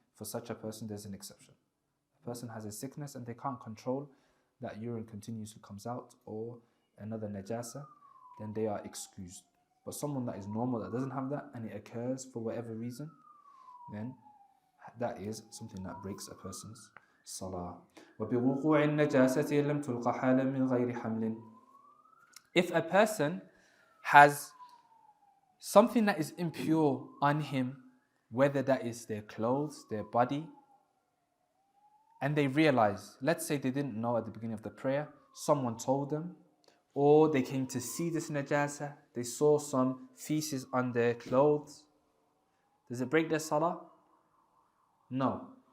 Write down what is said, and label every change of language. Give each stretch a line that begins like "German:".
English: For such a person, there's an exception. A person has a sickness and they can't control that urine continuously comes out, or another najasa, then they are excused. But someone that is normal, that doesn't have that, and it occurs for whatever reason, then that is something that breaks a person's salah.
Arabic: وبوقوع النجاسة لم تلقى حالا من غير حمل.
English: If a person has something that is impure on him, whether that is their clothes, their body, and they realize, let's say they didn't know at the beginning of the prayer, someone told them, or they came to see this najasa, they saw some feces on their clothes. Does it break their salah? No.